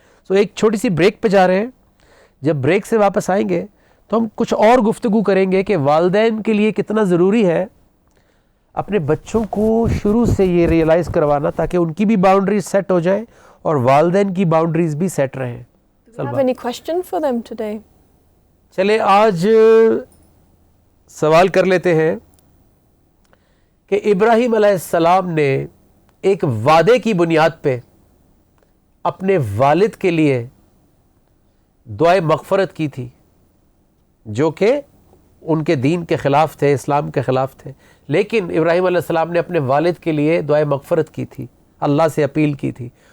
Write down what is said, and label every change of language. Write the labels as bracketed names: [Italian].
[Urdu] سو ایک چھوٹی سی بریک پہ جا رہے ہیں, جب بریک سے واپس آئیں گے تو ہم کچھ اور گفتگو کریں گے کہ والدین کے لیے کتنا ضروری ہے اپنے بچوں کو شروع سے یہ ریئلائز کروانا, تاکہ ان کی بھی باؤنڈریز سیٹ ہو جائیں اور والدین کی باؤنڈریز بھی سیٹ رہیں. [English] Do you have any question for them today? [Urdu] چلے آج سوال کر لیتے ہیں کہ ابراہیم علیہ السلام نے ایک وعدے کی بنیاد پہ اپنے والد کے لیے دعائے مغفرت کی تھی, جو کہ ان کے دین کے خلاف تھے, اسلام کے خلاف تھے, لیکن ابراہیم علیہ السلام نے اپنے والد کے لیے دعائے مغفرت کی تھی, اللہ سے اپیل کی تھی.